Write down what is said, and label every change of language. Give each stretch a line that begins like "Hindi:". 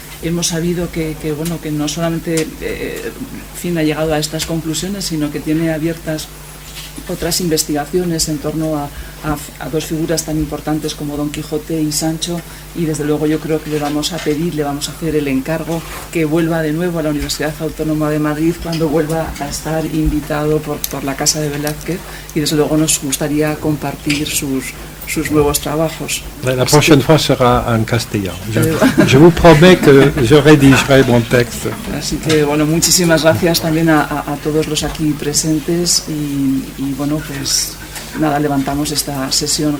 Spanish: hemos sabido que no solamente ha llegado a estas conclusiones, sino que tiene abiertas otras investigaciones en torno a dos figuras tan importantes como Don Quijote y Sancho, y desde luego yo creo que le vamos a hacer el encargo que vuelva de nuevo a la Universidad Autónoma de Madrid cuando vuelva a estar invitado por la Casa de Velázquez, y desde luego nos gustaría compartir sus nuevos trabajos.
French: La prochaine fois sera
Spanish: en castellano.
French: Je vous promets que je rédigerai mon texte.
Spanish: Así que bueno, muchísimas gracias también a todos los aquí presentes y bueno, pues nada, levantamos esta sesión.